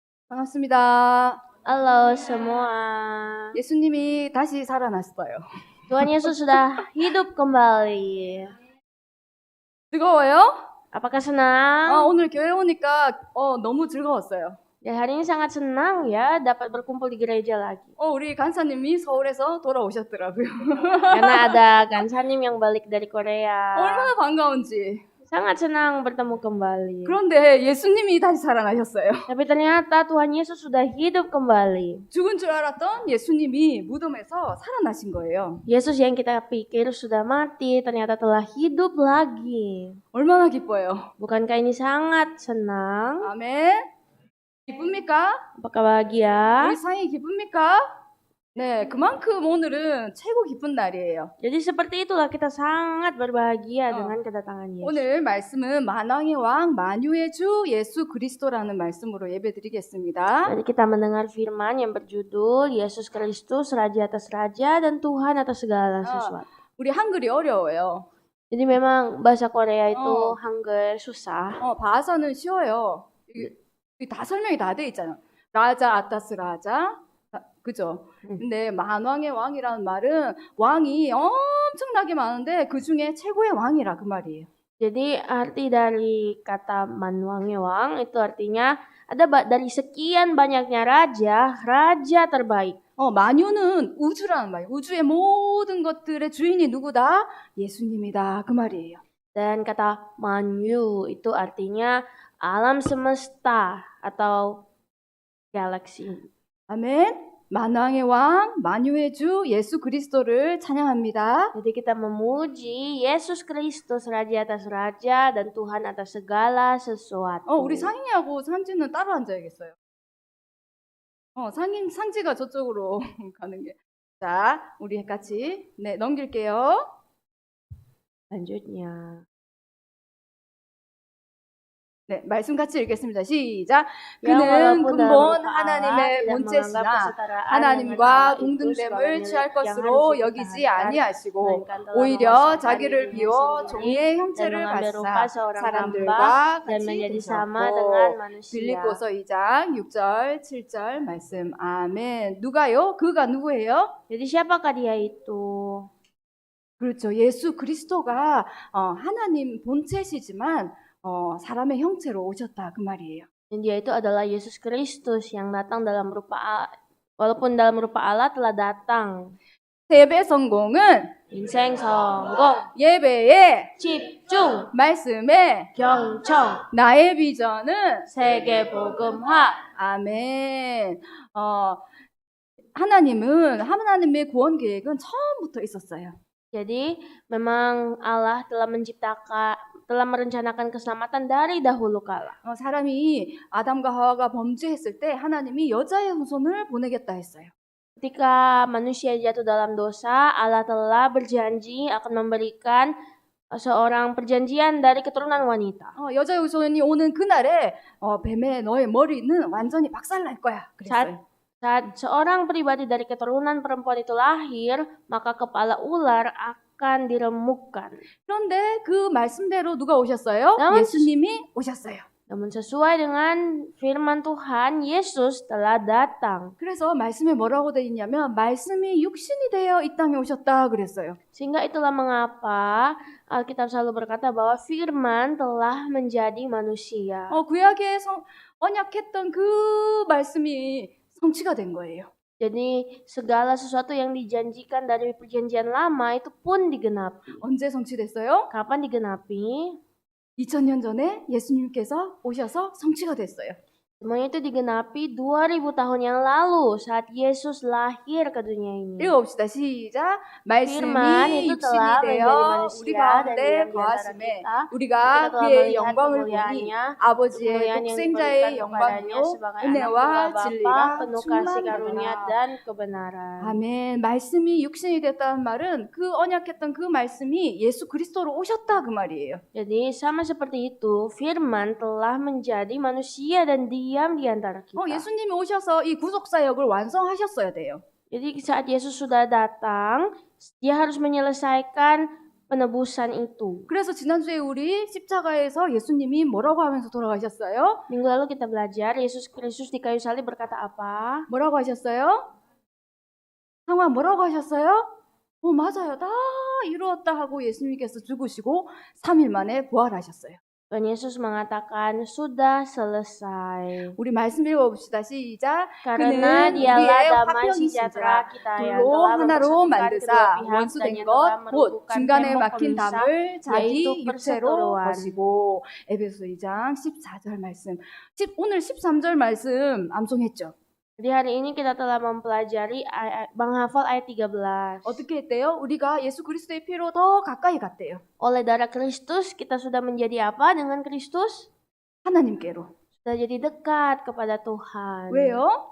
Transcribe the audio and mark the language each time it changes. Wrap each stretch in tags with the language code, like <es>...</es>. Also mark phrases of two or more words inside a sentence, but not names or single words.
<ko>반갑습니다.</ko> <id>Halo semua.</id> <ko>예수님이 다시 살아났어요.</ko> <id>Tuhan Yesus sudah hidup kembali.</id> <ko>즐거워요?</ko> <id>Apakah senang?</id> <ko>오늘 교회 오니까 너무 즐거웠어요.</ko> <id>Ya, hari ini sangat senang ya dapat berkumpul di gereja lagi.</id> <ko>우리 간사님이 서울에서 돌아오셨더라고요.</ko> <id>Karena ada Gansanim yang balik dari Korea.</id> <ko>얼마나 반가운지.</ko> <id>Sangat senang bertemu kembali.</id> <ko>그런데 예수님이 다시 살아나셨어요.</ko> <id>Tapi ternyata Tuhan Yesus sudah hidup kembali.</id> <ko>죽은 줄 알았던 예수님이 무덤에서 살아나신 거예요.</ko> <id>Yesus yang kita pikir sudah mati ternyata telah hidup lagi.</id> <ko>얼마나 기뻐요.</ko> <id>Bukankah ini sangat senang?</id> <ko>아멘. 기쁩니까?</ko> <id>Apakah bahagia?</id> <ko>우리 상이 기쁩니까? 네, 그만큼 오늘은 최고 기쁜 날이에요.</ko> <id>Jadi seperti itulah kita sangat berbahagia dengan kedatangan Yesus.</id> <ko>오늘 말씀은 만왕의 왕 만유의 주 예수 그리스도라는 말씀으로 예배드리겠습니다.</ko> <id>Jadi kita mendengar firman yang berjudul Yesus Kristus Raja atas raja dan Tuhan atas segala sesuatu.</id> <ko>우리 한글이 어려워요.</ko> <id>Jadi memang bahasa Korea itu 한글 susah.</id> <ko>바하사는 쉬워요. 이게 다 설명이 다 돼 있잖아.</ko> <id>Raja atas raja.</id> <ko>그죠? 근데 만왕의 왕이라는 말은 왕이 엄청나게 많은데 그 중에 최고의 왕이라 그 말이에요.</ko> <id>Jadi arti dari kata manwangewang itu artinya ada dari sekian banyaknya raja terbaik.</id> <ko>만유는 우주라는 말이에요. 우주의 모든 것들의 주인이 누구다? 예수님이다 그 말이에요.</ko> <id>Dan kata manyu itu artinya alam semesta atau galaksi.</id> <ko>아멘. 만왕의 왕, 만유의 주 예수 그리스도를 찬양합니다.</ko> <id>Jadi kita memuji Yesus Kristus Raja atas raja dan Tuhan atas segala sesuatu.</id> <ko>우리 상인이하고 산지는 따로 앉아야겠어요. 상지가 저쪽으로 가는 게. 자, 우리 같이 넘길게요.</ko> <id>Selanjutnya.</id> <ko>네, 말씀 같이 읽겠습니다. 시작. 그는 근본 하나님의 본체시나 하나님과 동등됨을 취할 것으로 여기지 아니하시고 오히려 자기를 비워 종의 형체를 받사 사람들과 같이 되셨고. 빌립보서 2장 6절 7절 말씀. 아멘. 누가요? 그가 누구예요?</ko> <id>Jadi siapakah dia itu?</id> <ko>그렇죠. 예수 그리스도가 하나님 본체시지만 사람의 형체로 오셨다 그 말이에요.</ko> <id>Dan dia itu adalah Yesus Kristus yang datang dalam rupa walaupun dalam rupa Allah telah datang.</id> <ko>예배 성공은 인생 성공, 예배에 집중, 말씀에 경청, 나의 비전은 세계 복음화. 아멘. 하나님의 구원 계획은 처음부터 있었어요.</ko> <id>Jadi memang Allah telah merencanakan keselamatan dari dahulu kala.</id> <ko>사람이 아담과 하와가 범죄했을 때 하나님이 여자의 후손을 보내겠다 했어요.</ko> <id>Ketika manusia jatuh dalam dosa, Allah telah berjanji akan memberikan seorang perjanjian dari keturunan wanita.</id> <ko>여자의 후손이 오는 그날에 뱀의 너의 머리는 완전히 박살날 거야. 그랬어요.</ko> <id>Saat seorang pribadi dari keturunan perempuan itu lahir, maka kepala ular akan diremukkan.</id> <ko>그런데 그 말씀대로 누가 오셨어요? 예수님이 오셨어요.</ko> <id>Namun sesuai dengan firman Tuhan, Yesus telah datang.</id> <ko>그래서 말씀에 뭐라고 돼 있냐면 말씀이 육신이 되어 이 땅에 오셨다 그랬어요.</ko> <id>Sehingga itulah mengapa Alkitab selalu berkata bahwa firman telah menjadi manusia.</id> <ko>구약에 언약했던 그 말씀이 성취가 된 거예요.</ko> <id>Jadi segala sesuatu yang dijanjikan dari perjanjian lama itu pun digenapi.</id> <ko>언제 성취됐어요?</ko> <id>Kapan digenapi?</id> <ko>2000년 전에 예수님께서 오셔서 성취가 됐어요.</ko> <id>Semuanya itu digenapi 2000 tahun yang lalu saat Yesus lahir ke dunia ini.</id> <ko>읽어봅시다. 시작. 말씀이 육신이 되어 우리 가운데 거하심에 우리가 그의 영광을 보니 아버지의 독생자의 영광이요 은혜와 진리가 충만하더라. 아멘. 말씀이 육신이 됐다는 말은 그 언약했던 그 말씀이 예수 그리스도로 오셨다 그 말이에요.</ko> <id>Jadi sama seperti itu, firman telah menjadi manusia dan diam di antara kita.</id> <ko>예수님이 오셔서 이 구속 사역을 완성하셨어야 돼요.</ko> <id>Jadi saat Yesus sudah datang, dia harus menyelesaikan penebusan itu.</id> <ko>그래서 지난주에 우리 십자가에서 예수님이 뭐라고 하면서 돌아가셨어요?</ko> <id>Minggu lalu kita belajar Yesus Kristus di kayu salib berkata apa?</id> <ko>뭐라고 하셨어요? 상화 뭐라고 하셨어요? 맞아요. 다 이루었다 하고 예수님께서 죽으시고 3일 만에 부활하셨어요.</ko> <id>Tuhan Yesus mengatakan sudah selesai.</id> <ko>우리 말씀 읽어봅시다. 시작.</ko> <id>Karena</id> <ko>그는</ko> <id>dialah</id> <ko>우리의</ko> <id>damai</id> <ko>화평이신</ko> <id>sejahtera</id> <ko>자,</ko> <id>kita yang</id> <ko>둘로</ko> <id>telah</id> <ko>하나로</ko> <id>mempersatukan kedua</id> <ko>만드사</ko> <id>pihak dan</id> <ko>원수된</ko> <id>yang</id> <ko>것,</ko> <id>telah</id> <ko>곧</ko> <id>merembukan</id> <ko>중간에</ko> <id>tembok</id> <ko>막힌</ko> <id>pemisah,</id> <ko>담을 자기</ko> <id>yaitu</id> <ko>육체로</ko> <id>perseteruan.</id> <ko>거시고. 에베소 2장 14절 말씀. 오늘 13절 말씀 암송했죠.</ko> <id>Di hari ini kita telah mempelajari menghafal ayat 13.</id> <ko>어떻게 했대요? 우리가 예수 그리스도의 피로 더 가까이 갔대요.</ko> <id>Oleh darah Kristus kita sudah menjadi apa dengan Kristus?</id> <ko>하나님께로.</ko> <id>Sudah jadi dekat kepada Tuhan.</id> <ko>왜요?</ko>